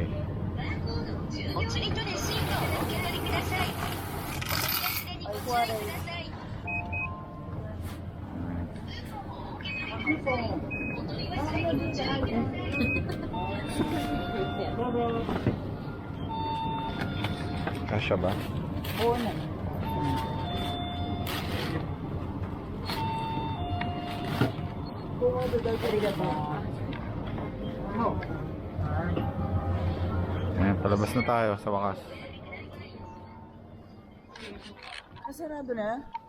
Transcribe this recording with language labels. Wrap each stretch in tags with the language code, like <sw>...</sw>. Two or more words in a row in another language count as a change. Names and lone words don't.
<ja>お釣りとレシートをお受け取りください。お取り出しでにご注意ください。お取り忘れにご注意ください。</ja> <tl>Cash ba? Oo na. Ayan, palabas na tayo sa wakas. Sarado na?</tl>